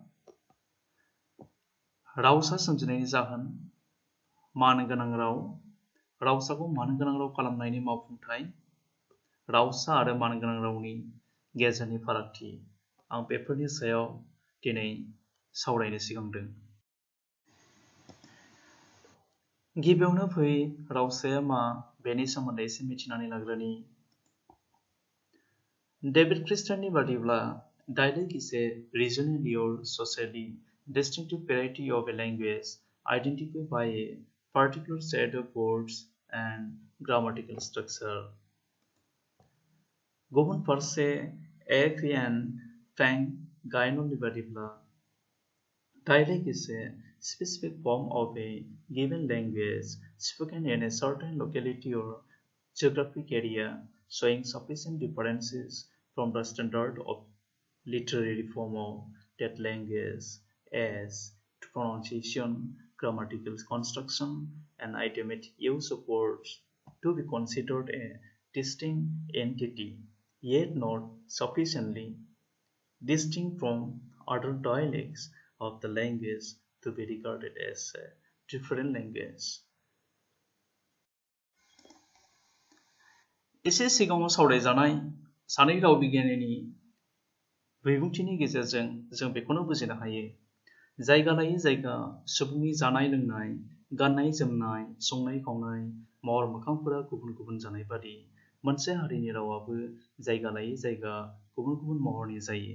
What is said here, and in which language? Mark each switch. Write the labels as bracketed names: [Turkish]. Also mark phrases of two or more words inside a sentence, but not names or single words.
[Bodo] रावसा सोमजिनायनि जाहोन, मानो गोनां राव, रावसाखौ मानो गोनां राव खालामनायनि मावफुंथाय, रावसा आरो मानो गोनां रावनि गेजेरनि फारागथि। आं बेफोरनि सायाव दिनै सावरायनो सिगांदों। गिबियावनो फै रावसाया मा बेनि सोमोन्दै एसे मिथिनानै लाग्रोनि। डेभिड क्रिस्टाननि बादिब्ला [English] dialect is a regionally or socially distinctive variety of a language identified by a particular set of words and grammatical structure. [Bodo] गुबुन फारसे एन फैं गायनननि बादिब्ला [English] dialect is a specific form of a given language spoken in a certain locality or geographic area, showing sufficient differences from the standard of literary form of that language as to pronunciation, grammatical construction, and idiomatic use of words to be considered a distinct entity, yet not sufficiently distinct from other dialects of the language to be regarded as a different language. [Bodo] एसे सिगाङाव सावरायजानाय सानै राव बिगियाननि बिबुंथिनि गेजेरजों जों बेखौनो बुजिनो हायो। जायगा लायै जायगा सुबुंनि जानाय लोंनाय, गाननाय जोमनाय, संनाय खावनाय, महर मोखांफोरा गुबुन गुबुन जानाय बादि मोनसे हारिनि रावाबो जायगा लायै जायगा गुबुन गुबुन महरनि जायो।